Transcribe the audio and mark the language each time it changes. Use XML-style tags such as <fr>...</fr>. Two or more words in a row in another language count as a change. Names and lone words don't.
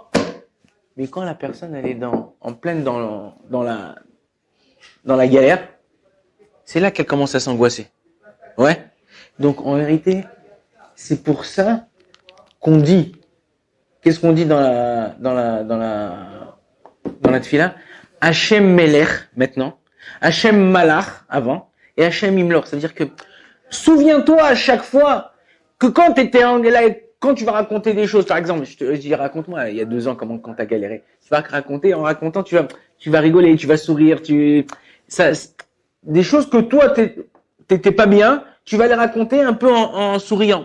<fr>Mais quand la personne, elle est en pleine dans la galère, c'est là qu'elle commence à s'angoisser. Ouais. Donc, en vérité, c'est pour ça qu'on dit, qu'est-ce qu'on dit dans la tefila?</fr> <he>השם מלך,</he> <fr>maintenant.</fr> <he>השם מלך,</he> <fr>avant. Et</fr> <he>השם ימלוך.</he> <fr>C'est-à-dire que, souviens-toi à chaque fois que quand quand tu vas raconter des choses, par exemple, je dis, raconte-moi, il y a 2 ans, quand t'as galéré. Tu vas raconter, en racontant, tu vas rigoler, tu vas sourire, des choses que toi, t'étais pas bien, tu vas les raconter un peu en souriant.</fr>